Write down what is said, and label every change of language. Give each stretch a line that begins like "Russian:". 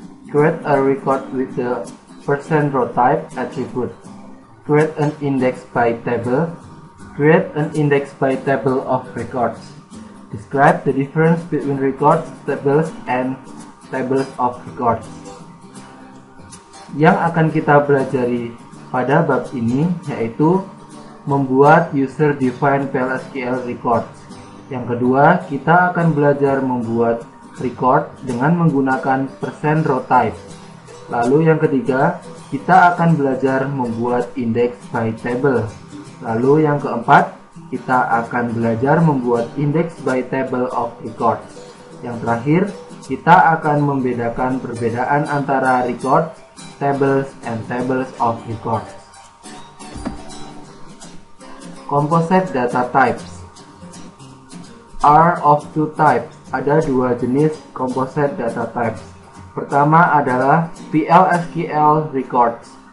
English: Create a record with the %row type attribute. Create an index by table. Create an index by table of records. Describe the difference between records, tables, and tables of records.
Indonesian: Yang akan kita pelajari pada bab ini yaitu membuat user-defined PL/SQL records. Yang kedua, kita akan belajar membuat record dengan menggunakan %row type. Lalu yang ketiga, kita akan belajar membuat index by table. Lalu yang keempat, kita akan belajar membuat index by table of records. Yang terakhir, kita akan membedakan perbedaan antara records, tables, and tables of records.
English: Composite data types are of two types.
Indonesian: Ada dua jenis composite data types. Pertama adalah PL/SQL records.